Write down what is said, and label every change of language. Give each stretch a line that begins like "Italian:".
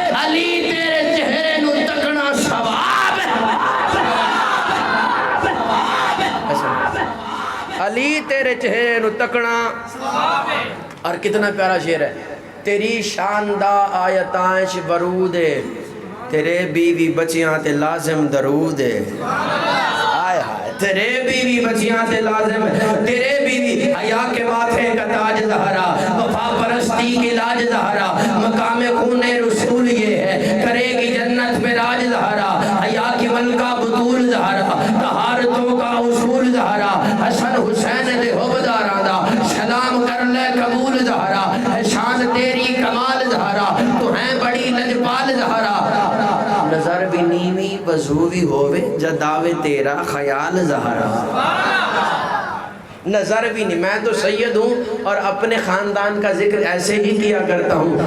Punjabi: علی تیرے چہرے نو تکنا ثواب ہے. علی تیرے چہرے نو تکنا ثواب ہے.
Urdu: اور کتنا پیارا شعر ہے.
Punjabi: تیری شان دا آیتانش برود ہے، تیرے بیوی بچیاں تے لازم درود ہے. آئے ہائے تیرے بیوی بچیاں تے لازم،
Urdu: تیرے بیوی حیا کے ماتھے کا تاج زہرا، وفا پرستی کی لاج زہرا. مقام خون رسول یہ ہے، کرے گی جنت میں راج زہرا. حیا کی ملکہ بطول زہرا، طہارتوں کا اصول زہرا.
Punjabi: حسن حسین دے حبداراں دا سلام کر لے قبول زہرا.
Urdu: ہے شان تیری کمال زہرا، تو ہیں بڑی لجپال زہرا.
Punjabi: نظر بھی نیوی وضو بھی ہووے جداوے تیرا خیال زہرا.
Urdu: نظر بھی نہیں، میں تو سید ہوں اور اپنے خاندان کا ذکر ایسے ہی کیا کرتا ہوں.